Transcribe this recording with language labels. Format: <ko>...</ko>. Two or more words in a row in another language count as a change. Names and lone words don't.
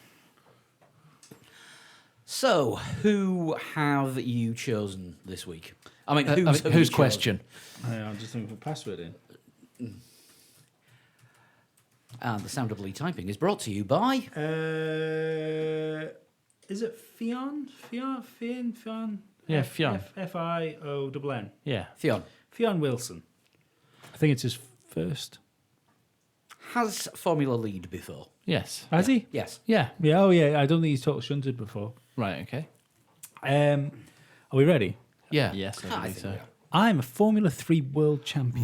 <en>So, who have you chosen this week? I mean, have you whose chosen? question? I'm just looking for password in. And the sound of Lee typing is brought to you by... Is it Fionn? Fionn? Yeah, Fionn. Fionn. Yeah. Theon. Fionn Wilson. I think it's his first. Has Formula Lead before? Yes. Has he? Yes. Yeah. Yeah, oh yeah. I don't think he's total shunted before. Right. Okay. Are we ready? Yeah. Yes, I I believe think so. we are. I'm a Formula 3 world champion.</en>